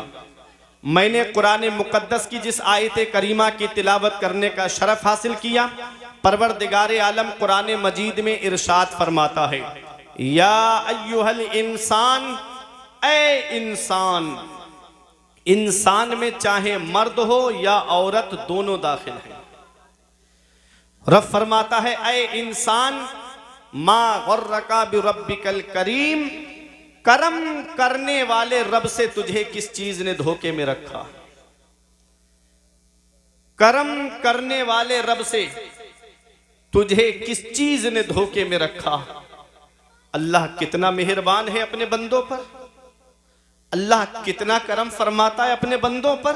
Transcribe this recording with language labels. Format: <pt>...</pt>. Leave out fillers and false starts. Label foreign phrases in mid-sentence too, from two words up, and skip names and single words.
<hi>मैंने कुरान मुकद्दस की जिस आयत करीमा की तिलावत करने का शरफ हासिल किया, परवरदिगार आलम कुरान मजीद में इरशाद फरमाता है</hi> <ar>يا أيها الإنسان,</ar> <hi>ए इंसान, इंसान में चाहे मर्द हो या औरत दोनों दाखिल है। रब फरमाता है ऐ इंसान</hi> <ar>ما غرك بربك الكريم,</ar> <hi>करम करने वाले रब से तुझे किस चीज ने धोखे में रखा, करम करने वाले रब से तुझे किस चीज ने धोखे में रखा। अल्लाह कितना मेहरबान है अपने बंदों पर, अल्लाह कितना करम फरमाता है अपने बंदों पर।</hi>